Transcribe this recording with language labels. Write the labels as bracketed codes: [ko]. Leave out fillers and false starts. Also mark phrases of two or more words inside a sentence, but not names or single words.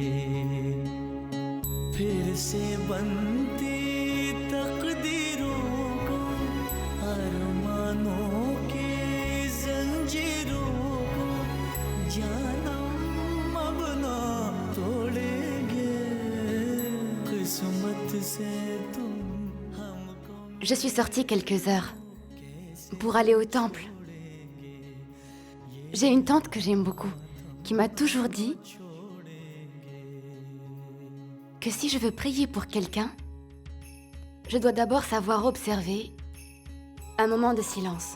[hi] फिर से बनती तकदीरों को अरमानों की जंजीरों को जानम अब ना तोड़ेंगे किस्मत से तुम [fr] Je suis sortie quelques heures pour aller au temple. J'ai une tante que j'aime beaucoup, qui m'a toujours dit que si je veux prier pour quelqu'un, je dois d'abord savoir observer un moment de silence.